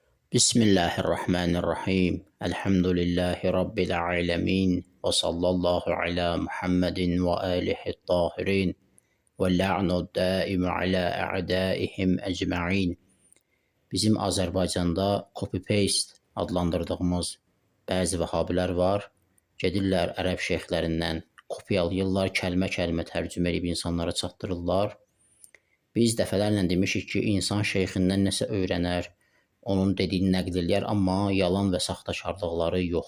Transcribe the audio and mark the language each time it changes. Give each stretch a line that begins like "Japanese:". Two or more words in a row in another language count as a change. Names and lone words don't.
Arabic: بسم الله الرحمن الرحيم الحمد لله رب العالمين وصلى الله على محمد وآله الطاهرين واللعن الدائم على أعدائهم أجمعين.
Azerbaijani: Bizim Azərbaycanda copy-paste adlandırdığımız bəzi vəhabilər var. Gedirlər ərəb şeyxlərindən kopyalayırlar, kəlmə-kəlmə tərcümə edib insanlara çatdırırlar. Biz dəfələrlə demişik ki, insan şeyxindən nəsə öyrənər, onun dediyini nəql eləyər, amma yalan və saxtakarlıqları yox.